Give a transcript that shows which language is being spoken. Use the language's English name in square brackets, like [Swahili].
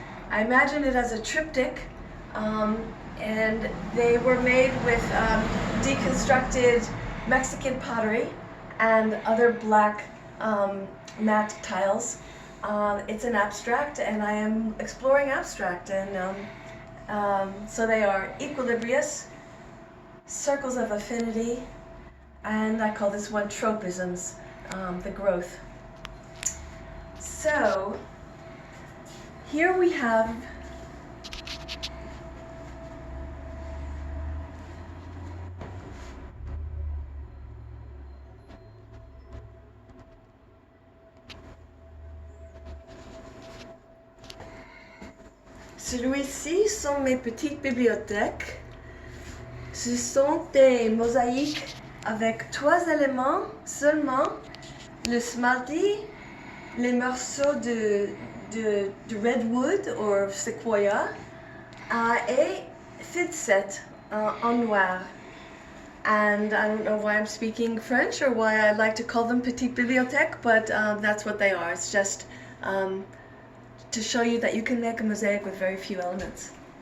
[English] I imagine it as a triptych. And they were made with deconstructed Mexican pottery and other black matte tiles. It's an abstract, and I am exploring abstract, and so they are equilibrious, circles of affinity, and I call this one tropisms, the growth. So here we have [French] celui-ci sont mes petites bibliothèques. Ce sont des mosaïques avec 3 éléments seulement, le smalti, les morceaux de [English] redwood or sequoia, [French] et thinset en noir. [English] And I don't know why I'm speaking French or why I like to call them [French] petites bibliothèques, [English] but that's what they are. It's just to show you that you can make a mosaic with very few elements.